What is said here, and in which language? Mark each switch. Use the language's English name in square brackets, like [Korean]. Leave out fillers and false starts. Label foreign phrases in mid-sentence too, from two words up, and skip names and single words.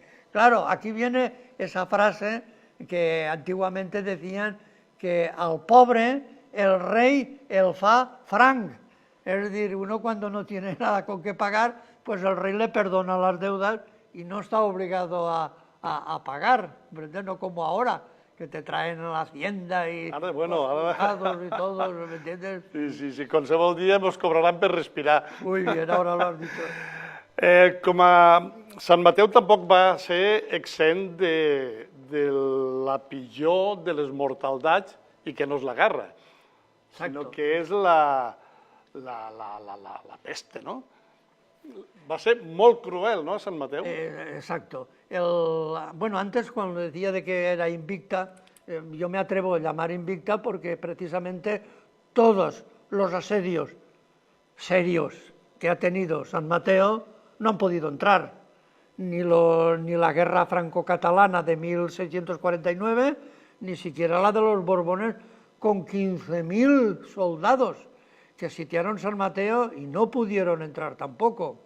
[Spanish] Claro, aquí viene esa frase que antiguamente decían que al pobre el rey [Catalan] el fa franc. [Spanish] Es decir, uno cuando no tiene nada con qué pagar, pues el rey le perdona las deudas y no está obligado a pagar, ¿verdad? No como ahora, que te traen a la hacienda y [Catalan] Ara, bueno, ara... [Spanish] juzgados y todo, ¿me entiendes? [Catalan] Sí, qualsevol dia ens cobraran per respirar. [Spanish] Muy bien, ahora lo has dicho. [Catalan] Com a Sant Mateu tampoc va ser exempt de la pitjor de les mortaldats i que no és la guerra, sinó [Spanish] Exacto. [Catalan] que és la peste, ¿no? Va ser molt cruel, ¿no, Sant Mateu? [Spanish] Exacto. Bueno, antes cuando decía de que era invicta, yo me atrevo a llamar invicta porque precisamente todos los asedios serios que ha tenido San Mateo no han podido entrar. Ni la guerra franco-catalana de 1649, ni siquiera la de los Borbones con 15.000 soldados que sitiaron San Mateo y no pudieron entrar tampoco.